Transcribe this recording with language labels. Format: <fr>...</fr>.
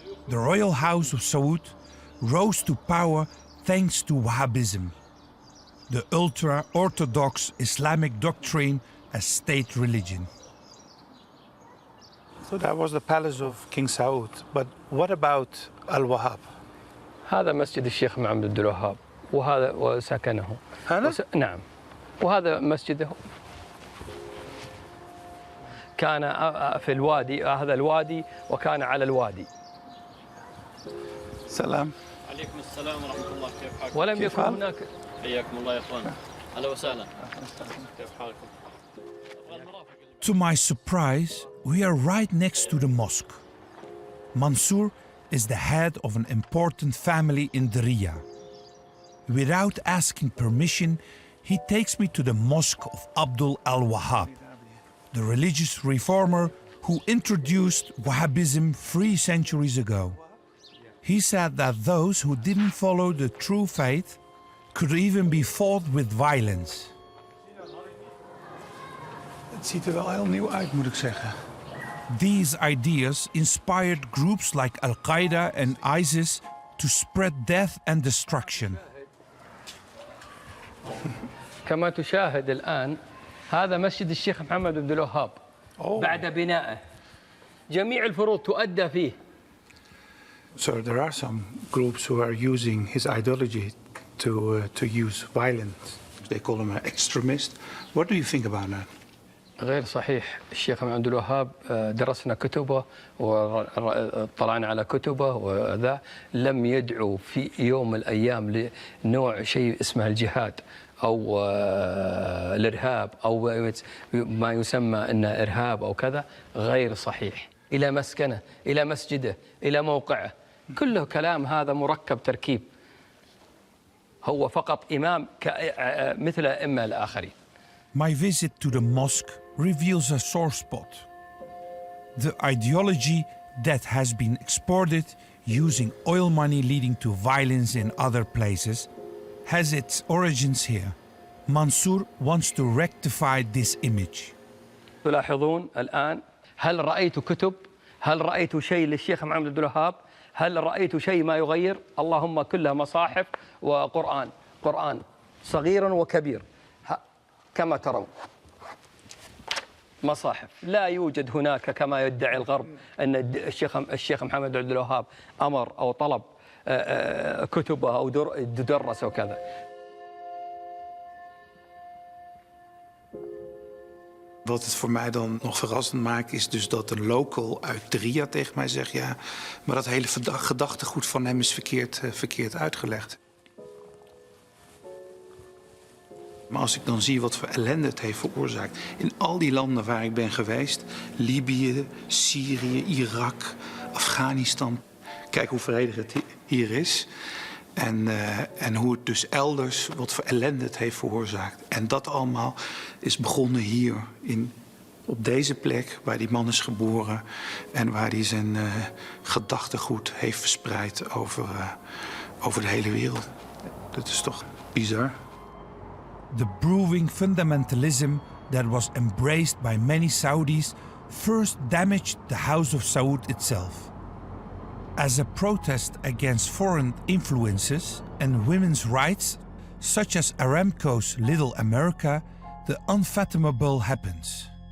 <en>The royal house of Saud rose to power thanks to Wahhabism, the ultra-orthodox Islamic doctrine as state religion. So that was the palace of King Saud. But what about al-Wahhab?</en> <ar>هذا مسجد الشيخ محمد عبد الوهاب وهذا وسكنه. هذا؟ نعم. وهذا مسجده. كان في الوادي، هذا الوادي وكان على الوادي. سلام. عليكم السلام ورحمة الله، كيف حالكم؟ ولم يكن هناك. حياكم الله يا اخوان. اهلا وسهلا. كيف حالكم؟</ar> <en>To my surprise, we are right next to the mosque. Mansour is the head of an important family in Diriyah. Without asking permission, he takes me to the mosque of Abdul al-Wahhab, the religious reformer who introduced Wahhabism 3 centuries ago. He said that those who didn't follow the true faith could even be fought with violence.</en> <nl>Het ziet er wel heel nieuw uit, moet ik zeggen.</nl> <en>These ideas inspired groups like Al-Qaeda and ISIS to spread death and destruction.</en> <ar>كما تشاهد الآن هذا مسجد الشيخ محمد بن الوهاب بعد بنائه. جميع الفروض تؤدى فيه.</ar> <en>So there are some groups who are using his ideology to use violence. They call him an extremist. What do you think about that?</en> <ar>غير صحيح. الشيخ محمد بن الوهاب درسنا كتبه وطلعنا على كتبه، وذا لم يدعو في يوم من الأيام لنوع شيء اسمه الجهاد أو الإرهاب أو ما يسمى أنه إرهاب أو كذا. غير صحيح. إلى مسكنه، إلى مسجده، إلى موقعه، كله كلام هذا مركب تركيب. هو فقط إمام مثل أئمة الآخرين.</ar> <en>My visit to the mosque reveals a sore spot. The ideology that has been exported using oil money leading to violence in other places has its origins here. Mansour wants to rectify this image. تلاحظون الآن، هل رأيت كتب؟ هل رأيت شيء للشيخ محمد بن الوهاب؟ هل رأيت شيء ما يغير؟ اللهم كلها مصاحف وقرآن، قرآن صغير وكبير كما ترون، مصاحف. لا يوجد هناك كما يدعي الغرب أن الشيخ محمد بن الوهاب أمر أو طلب كتبه أو تدرس وكذا.</en> <nl>Wat het voor mij dan nog verrassend maakt, is dus dat een local uit Diriyah tegen mij zegt: ja, maar dat hele gedachtegoed van hem is verkeerd uitgelegd. Maar als ik dan zie wat voor ellende het heeft veroorzaakt in al die landen waar ik ben geweest, Libië, Syrië, Irak, Afghanistan. Kijk hoe vredig het hier is. En hoe het dus elders, wat voor ellende het heeft veroorzaakt. En dat allemaal is begonnen hier, op deze plek waar die man is geboren en waar hij zijn gedachtegoed heeft verspreid over de hele wereld. Dat is toch bizar.</nl> <en>The brewing fundamentalism that was embraced by many Saudis first damaged the House of Saud itself. As a protest against foreign influences and women's rights, such as Aramco's Little America, the unfathomable happens.</en>